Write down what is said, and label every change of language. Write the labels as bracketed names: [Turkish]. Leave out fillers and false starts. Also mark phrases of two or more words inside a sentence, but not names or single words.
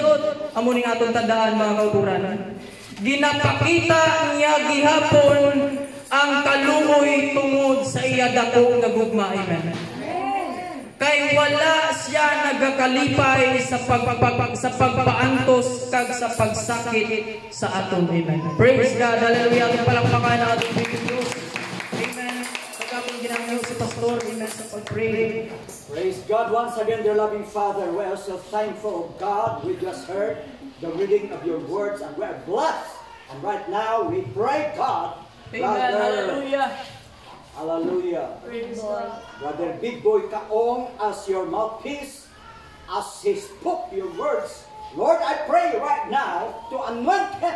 [Hiligaynon] Amo ning aton tandaan mga kauturan. Ginapakita niya gihapon ang kaluoy tungod sa iya dako nga gugma. [English] Amen. [Hiligaynon] Kay wala siya nagakalipay sa pagpaantos kag sa pagsakit sa aton. [English] Amen. Praise God. Hallelujah. [Filipino] Ang palakpakan na ating Diyos. [English] Amen. [Filipino] Pagkakong ginamit si Pastor. Amen. Sa pag-pray. [English] Praise God. Once again, dear loving Father, we are so thankful, God. We just heard the reading of your words and we are blessed. And right now, we pray, God. Amen. Brother, Hallelujah. hallelujah. Praise God. Brother Big Boy Kaong, as your mouthpiece, as he spoke your words, Lord, I pray right now to anoint him.